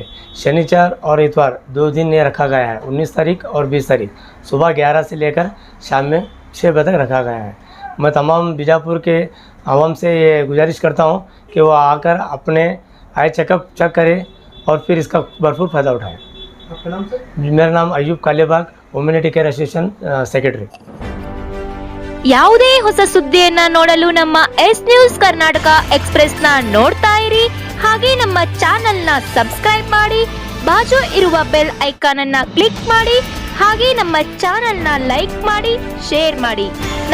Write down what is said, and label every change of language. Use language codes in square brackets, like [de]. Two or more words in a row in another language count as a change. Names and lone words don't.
[hi] शनिवार और इतवार 2 दिन ये रखा गया है, 19 तारीख और 20 तारीख, सुबह 11 से लेकर शाम में 6 बजे तक रखा गया है। मैं तमाम बीजापुर के आवाम से ये गुजारिश करता हूँ कि वो आकर अपने आई चेकअप चेक करें और फिर इसका भरपूर फ़ायदा उठाएं। आपका नाम सर? मेरा नाम अयूब कालेबाग, ह्यूमैनिटी केयर एसोसिएशन सेक्रेटरी। [kn] ಯಾವುದೇ ಹೊಸ ಸುದ್ದಿಯನ್ನ ನೋಡಲು ನಮ್ಮ ಎಸ್ ನ್ಯೂಸ್ ಕರ್ನಾಟಕ ಎಕ್ಸ್‌ಪ್ರೆಸ್ ನ ನೋಡ್ತಾ ಇರಿ, ಹಾಗೆ ನಮ್ಮ ಚಾನೆಲ್ ನ ಸಬ್ಸ್ಕ್ರೈಬ್ ಮಾಡಿ, ಬಾಜು ಇರುವ ಬೆಲ್ ಐಕಾನ್ ಅನ್ನ ಕ್ಲಿಕ್ ಮಾಡಿ, ಹಾಗೆ ನಮ್ಮ ಚಾನೆಲ್ ನ ಲೈಕ್ ಮಾಡಿ, ಶೇರ್ ಮಾಡಿ.